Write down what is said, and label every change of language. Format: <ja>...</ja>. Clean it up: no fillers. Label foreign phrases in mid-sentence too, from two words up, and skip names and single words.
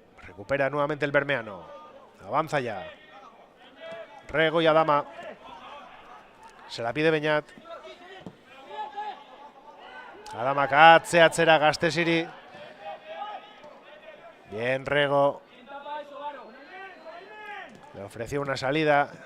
<es>Recupera nuevamente el bermeano. Avanza ya. Rego y Adama. Se la pide Beñat.</es> <eu>Adama katze atzera Gastesiri.</eu> <es>Bien Rego. Le ofreció una salida.</es>